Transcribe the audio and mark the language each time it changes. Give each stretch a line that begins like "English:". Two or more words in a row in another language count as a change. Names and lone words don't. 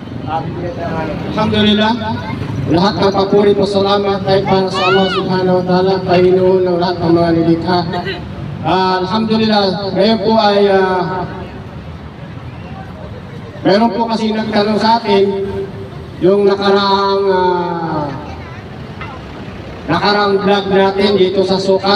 Filipino: Alhamdulillah, lahat ng papuri po salamat ay para sa Allah
Arabic: سبحانه وتعالى,
Filipino: Panginoon ng lahat ng mga nilikha. Alhamdulillah, ngayon po ay meron po kasi nagtanong sa atin yung nakaraang vlog natin dito sa Sukat.